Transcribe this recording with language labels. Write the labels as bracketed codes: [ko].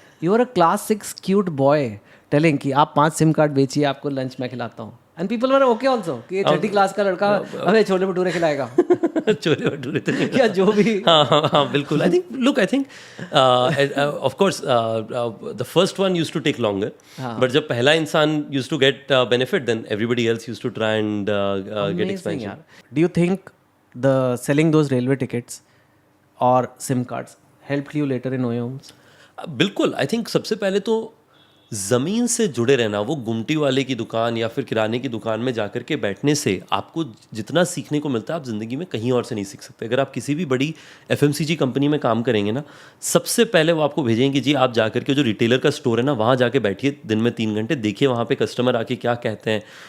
[en] You are a class 6 cute boy telling [hi] कि आप 5 SIM card बेचिए, आपको लंच मैं खिलाता हूँ, [en] and people were okay also [hi] कि ये 30 क्लास का लड़का हमें छोले भटूरे खिलाएगा। छोले भटूरे तो नहीं, क्या जो भी, हाँ बिल्कुल। [en] I think of course the first one used to take longer, but [hi] जब पहला इंसान [en] Used to get benefit, then everybody else used to try and get expansion. Do you think the selling those railway tickets or SIM cards helped you later in OEMs? [hi] बिल्कुल। I think सबसे पहले तो ज़मीन से जुड़े रहना, वो गुमटी वाले की दुकान या फिर किराने की दुकान में जाकर के बैठने से आपको जितना सीखने को मिलता है आप ज़िंदगी में कहीं और से नहीं सीख सकते। अगर आप किसी भी बड़ी FMCG कंपनी में काम करेंगे ना, सबसे पहले वो आपको भेजेंगे कि जी आप जाकर के जो रिटेलर का स्टोर है ना वहाँ जाके बैठिए दिन में 3 घंटे, देखिए वहाँ पे कस्टमर आके क्या कहते हैं।